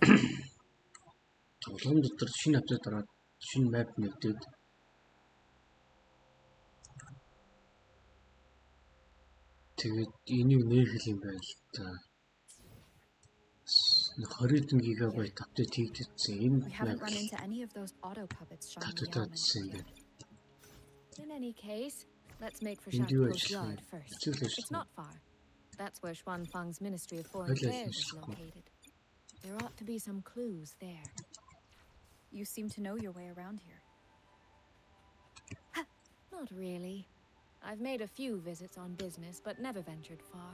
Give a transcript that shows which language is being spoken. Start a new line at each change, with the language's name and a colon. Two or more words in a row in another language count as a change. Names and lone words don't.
Mongolian: Тоглоом дотор шинэ апдейт ороод шинэ map нэгдээд тэгээд энийг нээхэл юм байна л та. 20 гигабайт апдейт хийгдсэн. Энэ
English: We haven't run into any of those auto puppets showing the elements yet. In any case, let's make for
Mongolian: Hindi юу
English: Shafto's
Mongolian: ажиллах вэ?
English: Yard first.
Mongolian: Хэцүү л
English: It's
Mongolian: ажиллана.
English: not far. That's where Xuanfeng's Ministry of Foreign Hello, Affairs is Mr. Kwok. located. There ought to be some clues there. You seem to know your way around here. Not really. I've made a few visits on business, but never ventured far.